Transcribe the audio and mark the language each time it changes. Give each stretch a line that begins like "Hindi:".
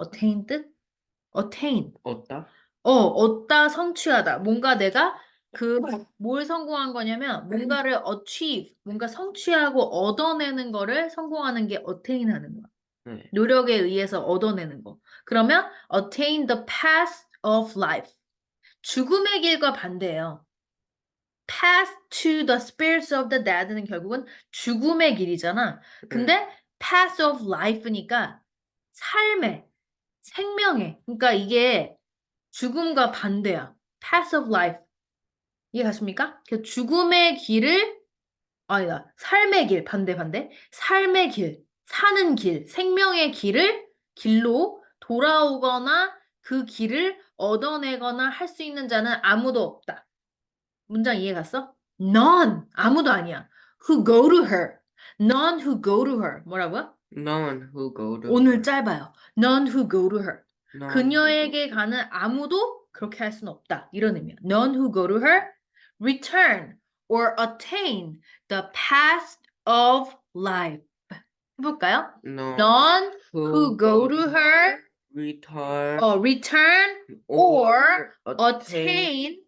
English: attain
Korean: 뜻?
English: attain.
Korean: 얻다? 얻다, 성취하다. 뭔가 내가 그 뭘 성공한 거냐면 뭔가를 achieve, 뭔가 성취하고 얻어내는 거를 성공하는 게 attain 하는 거야. 네. 노력에 의해서 얻어내는 거. 그러면
English: attain the path of life.
Korean: 죽음의 길과 반대예요.
English: path to the spirits of the dead는
Korean: 결국은 죽음의 길이잖아. 네. 근데 path of life니까 삶의, 생명의. 그러니까 이게 죽음과 반대야.
English: path of life.
Korean: 이해가십니까? 그 죽음의 길을 아니다. 삶의 길, 반대. 삶의 길, 사는 길, 생명의 길을 길로 돌아오거나 그 길을 얻어내거나 할 수 있는 자는 아무도 없다. 문장 이해 갔어? None. 아무도 아니야.
English: Who go to her. None who go to her.
Korean: 뭐라고요?
English: None who go to
Korean: 오늘
English: her.
Korean: 짧아요.
English: None who go to her. None who go.
Korean: 그녀에게 가는 아무도 그렇게 할 수는 없다. 이런 의미야.
English: None who go to her return or attain the past of life.
Korean: 해볼까요?
English: None None who who go go to to her return return or or attain attain